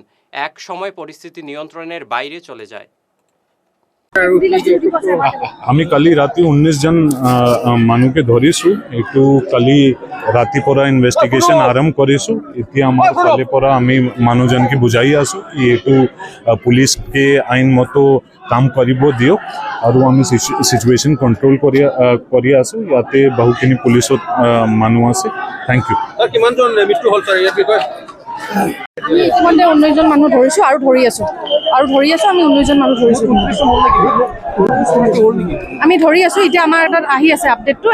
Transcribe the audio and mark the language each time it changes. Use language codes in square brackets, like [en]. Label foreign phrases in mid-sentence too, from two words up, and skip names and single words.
[bn] এক সময় পরিস্থিতি নিয়ন্ত্রণের বাইরে চলে যায়। [as] আমি কালি রাতে 19 জন মানুষকে ধরিছু। একটু কালি রাতি পরা ইনভেস্টিগেশন আরম্ভ করিছু। এতিয়া আমার কালি পরা আমি মানুষজনকে বুঝাই আসু একটু পুলিশকে আইন মতো কাম কৰিব দিয়ক আৰু আমি [en] situation control [as] কৰি আছো। ইয়াতে বহুখিনি পুলিশত মানুহ আছে। [en] thank you. [as] কিমানজন মৃত্যু হ'ল স্যার ইয়াৰ বিষয়ে? আমি ইতিমধ্যে 19 জন মানুহ ধৰিছো আৰু ধৰি আছো আমি 19 জন মানুহ ধৰিছো। আমি ধৰি আছো। এতিয়া আমাৰ তাত আহি আছে আপডেটটো।